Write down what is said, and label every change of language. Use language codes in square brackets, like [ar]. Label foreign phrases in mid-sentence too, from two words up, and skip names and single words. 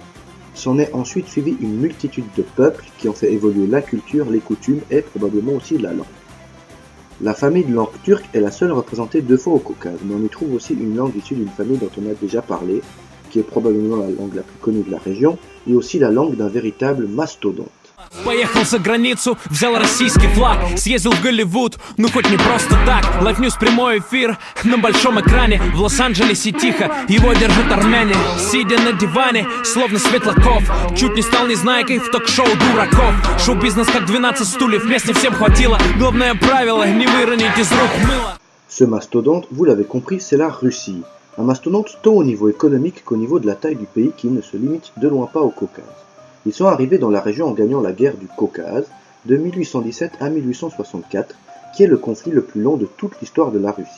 [fr] S'en est ensuite suivi une multitude de peuples qui ont fait évoluer la culture, les coutumes et probablement aussi la langue. La famille de langue turque est la seule représentée 2 fois au Caucase, mais on y trouve aussi une langue issue d'une famille dont on a déjà parlé, qui est probablement la langue la plus connue de la région, et aussi la langue d'un véritable mastodonte. [ru] Поехал за границу, взял российский флаг, съездил в Голливуд, ну хоть не просто так. Live News прямой эфир на большом экране, в Лос-Анджелесе тихо, его держат армяне. Сидя на диване, словно Светлаков, чуть не стал незнайкой в ток-шоу дураков. Шоу-бизнес как 12 стульев, мест не всем хватило, главное правило, не выронить из рук мыло. [fr] Ce mastodonte, vous l'avez compris, c'est la Russie. Un mastodonte tant au niveau économique qu'au niveau de la taille du pays qui ne se limite de loin pas au Caucase. Ils sont arrivés dans la région en gagnant la guerre du Caucase de 1817 à 1864, qui est le conflit le plus long de toute l'histoire de la Russie.